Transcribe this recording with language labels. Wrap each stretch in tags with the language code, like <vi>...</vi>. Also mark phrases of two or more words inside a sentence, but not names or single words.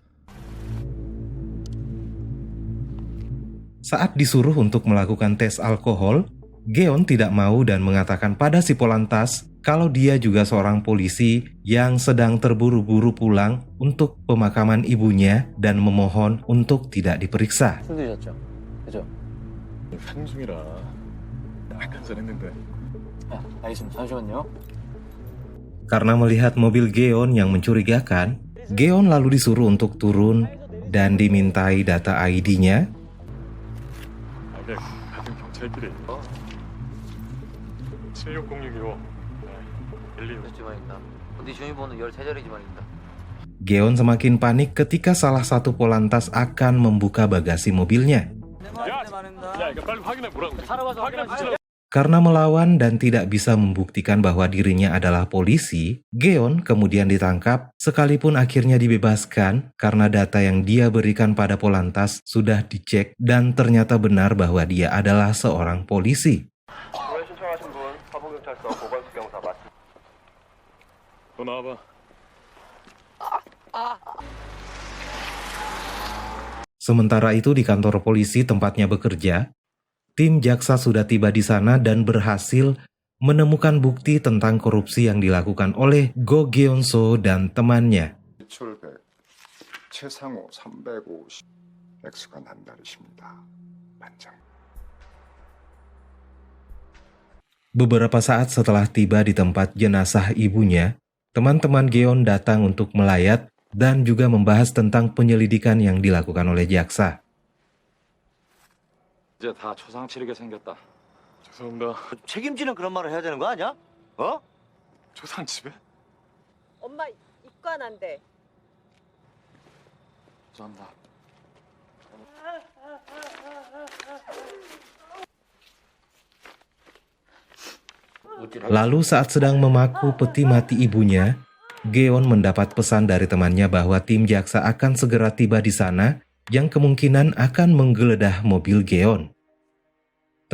<id>Saat disuruh untuk melakukan tes alkohol, Geon tidak mau dan mengatakan pada si Polantas kalau dia juga seorang polisi yang sedang terburu-buru pulang untuk pemakaman ibunya dan memohon untuk tidak diperiksa.</id> <ko>술 드셨죠? 그죠? 한중이라 한잔했는데. 알겠습니다. 잠시만요.</ko> <id>Karena melihat mobil Geon yang mencurigakan, Geon lalu disuruh untuk turun dan dimintai data ID-nya.</id> <ko>네, 같은 경찰끼리. 760625. 12. 그렇지 말입니다. 근데 주민번호 13자리지 말입니다.</ko> <id>Geon semakin panik ketika salah satu Polantas akan membuka bagasi mobilnya.</id> <ko>야, 이거 빨리 확인해 보라고. 확인해 보시라고.</ko> <id>Karena melawan dan tidak bisa membuktikan bahwa dirinya adalah polisi, Geon kemudian ditangkap sekalipun akhirnya dibebaskan karena data yang dia berikan pada Polantas sudah dicek dan ternyata benar bahwa dia adalah seorang polisi.</id> <ko>신청하신 분 사복경찰서 보건수경사 맞습니다. 너 나와봐.</ko> <id>Sementara itu di kantor polisi tempatnya bekerja, tim jaksa sudah tiba di sana dan berhasil menemukan bukti tentang korupsi yang dilakukan oleh Go Geon-so dan temannya.</id> <ko>매출백 최상호 350 액수가 난다르십니다. 반장.</ko> <id>Beberapa saat setelah tiba di tempat jenazah ibunya, teman-teman Geon datang untuk melayat dan juga membahas tentang penyelidikan yang dilakukan oleh jaksa.</id> <ko>이제 다 초상 치르게 생겼다. 죄송합니다. 책임지는 그런 말을 해야 되는 거 아니야? 어? 조상 집에? 엄마 입관한대. 죄송합니다.</ko> <id>Lalu saat sedang memaku peti mati ibunya, Geon mendapat pesan dari temannya bahwa tim jaksa akan segera tiba di sana yang kemungkinan akan menggeledah mobil Geon.</id>